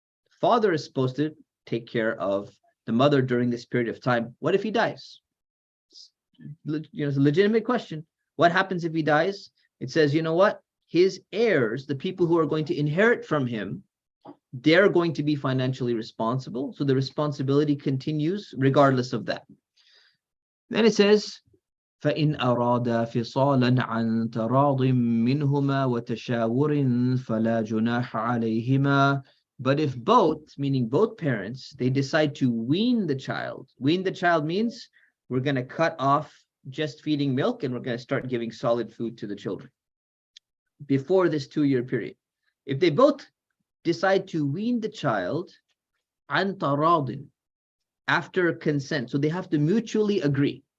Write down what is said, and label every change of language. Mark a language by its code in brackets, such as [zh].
[en] The father is supposed to take care of the mother during this period of time. What if he dies? It's a legitimate question. What happens if he dies? It says, you know what? His heirs, the people who are going to inherit from him, they're going to be financially responsible. So the responsibility continues regardless of that. Then it says, [ar] فَإِنْ أَرَادَ فِصَالًا عَنْ تَرَاضٍ مِّنْهُمَا وَتَشَاوُرٍ فَلَا جُنَاحَ عَلَيْهِمَا. [en] But if both, meaning both parents, they decide to wean the child means we're going to cut off just feeding milk and we're going to start giving solid food to the children before this 2-year period. If they both decide to wean the child, [ar] عَنْ تَرَاضٍ, [en] after consent, so they have to mutually agree.